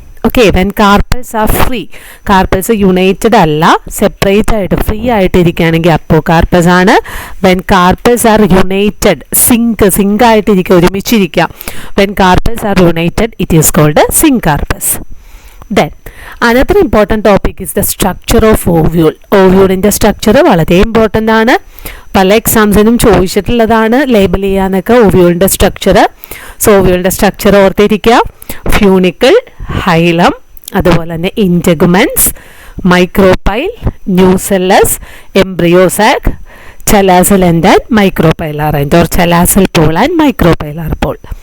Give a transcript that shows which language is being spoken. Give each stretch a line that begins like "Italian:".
Malayalam: Okay,
English: when carpels are free,
Malayalam: carpels United അല്ല, separate ആയിട്ട് free ആയിട്ട് ഇരിക്കുകയാണെങ്കിൽ അപ്പോകാർപ്പസ് ആണ്.
English: when carpels are united,
Malayalam: zinc ആയിട്ടിരിക്കുക, ഒരുമിച്ചിരിക്കുക, when carpels R United
English: It is called syncarpous. Then another important topic is the structure of ovule.
Malayalam: ഓവ്യൂളിൻ്റെ structure വളരെ important ആണ്. പല എക്സാംസിനും ചോദിച്ചിട്ടുള്ളതാണ് label ചെയ്യാനൊക്കെ ഓവ്യൂളിൻ്റെ സ്ട്രക്ചർ. സോ ഓവ്യൂളിൻ്റെ സ്ട്രക്ചർ ഓർത്തിരിക്കുക. ഫ്യൂണിക്കിൾ, ഹൈലം, അതുപോലെ തന്നെ ഇൻറ്റഗുമെൻസ്, micropyle, nucellus, embryo sac, chalazal end and micropylar end or chalazal Paul and micropylar Paul.